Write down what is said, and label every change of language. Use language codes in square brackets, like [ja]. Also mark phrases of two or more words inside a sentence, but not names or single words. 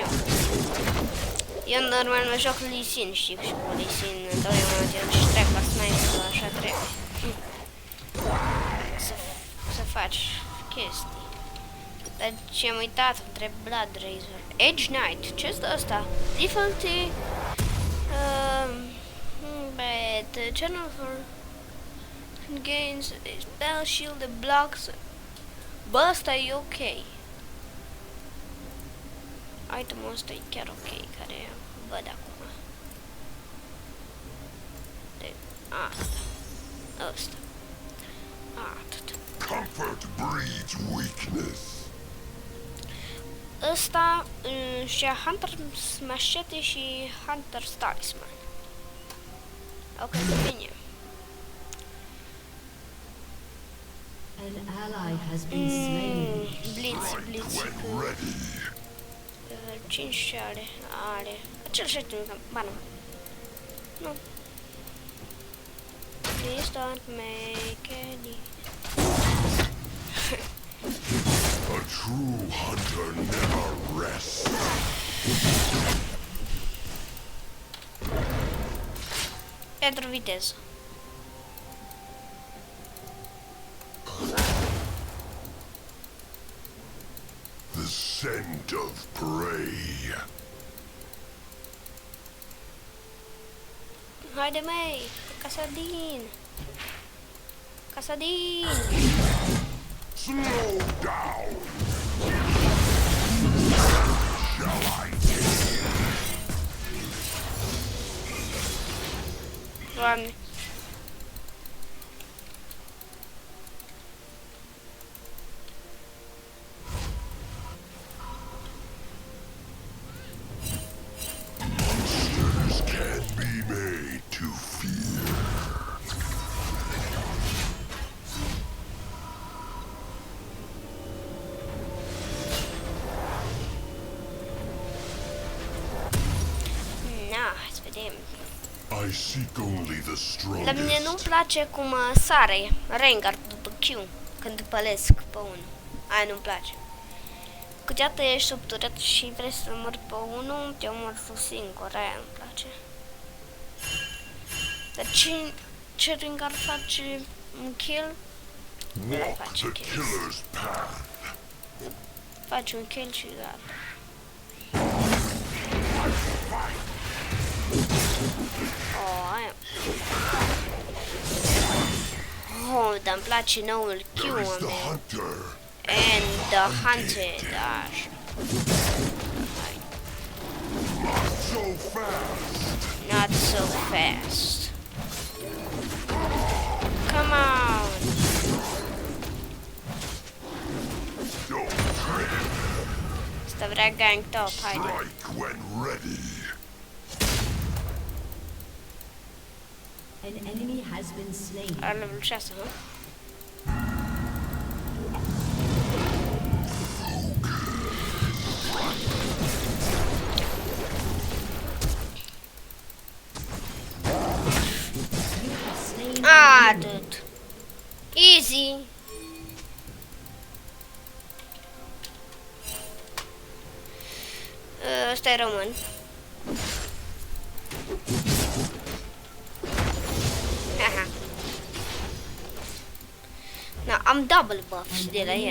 [ro] Eu normal mă joc Lee Sin, știi, și cu Lee Sin întotdeauna te duci [en] tracker knife, [ro] așa trebuie. Să faci chestii. Dar ce-am uitat între Blood Razor. Edge Knight, ce este asta? [en] Difficulty but channel for gains spell shield the blocks. [ro] Bă, asta e ok. Itemul ăsta e chiar ok, care văd acum. De asta. Ăsta. Atât. [en] Comfort breeds weakness. [ro] Ăsta și Hunter Machete și Hunter Talisman. Ok, bine. [en] An ally has been slain. Blitz. When ready. [ro] 5 și are. Acel și ba nu. Nu. [en] Please don't make any. A true hunter never rests. [ro] Pentru viteză. [en] The scent of prey. [ro] Haide, mei! Casadin! Casadin! [en] Slow down. Shall I take it? [ro] Doamne! [en] Monsters can be made to fear. [ro] Na, hai să vedem. [en] I seek only the [ro] La mine nu-mi [en] strongest. [ro] place cum sare Rengar după Q când pălesc pe unul. Aia nu-mi place. Câteodată ești sub turet și vrei să mori pe unul, te omori tu singur, aia nu-mi place. Dar ce Rengar face un kill? [en] Walk the killer's path. [ro] Faci un kill și gata. Aia. Dar îmi place noul Q [en] There is the [ro] meu. [en] hunter. And the hunted, [ro] așa. [en] Not so fast. Not so fast. Come on. Don't trip. [ro] Asta vrea [en] gang top, [ro] haide. [en] Strike when ready. An enemy has been slain. [ro] Are level 6, nu? Atât. Easy. Ăsta e român. Haha. Na, am [en] double buff [ro] și [en] An [ro] de la el.